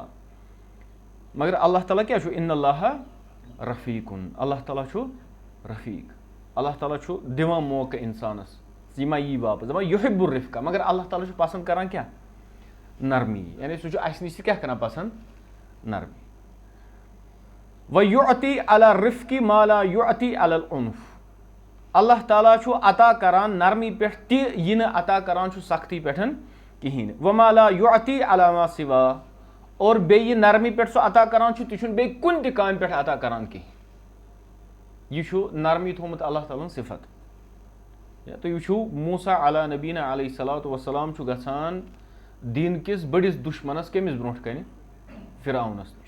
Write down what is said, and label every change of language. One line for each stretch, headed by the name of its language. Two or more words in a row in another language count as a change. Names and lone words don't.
Kashmiri: مگر اللہ تعالیٰ کیٛاہ چھُ
Arabic: اِن اللہ رفیٖقُن
Kashmiri: اللہ تعالیٰ چھُ رفیٖق. اللہ تعالیٰ چھُ دِوان موقعہٕ اِنسانس یہِ ما یی واپس دپان
Arabic: یُحِب الرفقہ
Kashmiri: مگر اللہ تعالیٰ چھُ پسنٛد کران کیٛاہ نرمی. یعنی سُہ چھُ اسہِ نِش تہِ کیٛاہ کران پسنٛد نرمی.
Arabic: وَیُعطی علی الرفقِ ما لا یُعطی علی العنف
Kashmiri: اللہ تعالیٰ چھُ عطا کران نرمی پٮ۪ٹھ تہِ یہِ نہٕ عطا کران چھُ سختی پٮ۪ٹھ کِہینۍ.
Arabic: وما لا یُعطی علی ما سِوا
Kashmiri: اور بیٚیہِ نرمی پٮ۪ٹھ سُہ عطا کران چھُ تہِ چھُنہٕ بیٚیہِ کُنہِ تہِ کامہِ پٮ۪ٹھ عطا کران کِہینۍ. یہِ چھُ نرمی تھومُت اللہ تعالیٰ ہن صفت. تُہۍ وٕچھِو موسا
Arabic: علیٰ نبیٖنا علیہ صلاتُ وسلام
Kashmiri: چھُ گژھان دیٖن کِس بٔڑِس دُشمنس کٔمِس برونٛٹھ کنہِ فرعونس نِش.